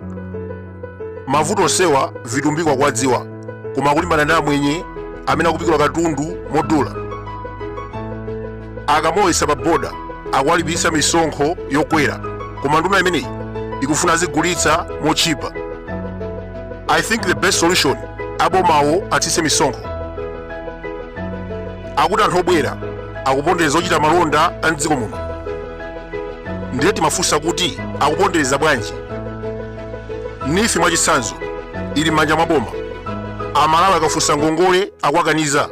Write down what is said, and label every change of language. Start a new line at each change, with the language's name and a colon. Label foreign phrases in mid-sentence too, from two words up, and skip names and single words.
Nyanja: Mavuto onsewa vitumbiko akuwadziwa koma akulimbana ndi amwenye amene akupikula katundu modula. Akamoyesa pa boda akuwalipirisa misonkho yokwera koma nduna imeneyi ikufuna azigulitsa mochipa.
English: I think the best solution
Nyanja: abomawo atsitse misonkho. Akuti anthu obwera akupondereza ochita malonda a mdziko muno. Ndiye timafunsa kuti akupondereza bwanji? Nifi mwachitsanzo ili m'manja mwa boma. Amalawi akafunsa ngongole akuwakaniza.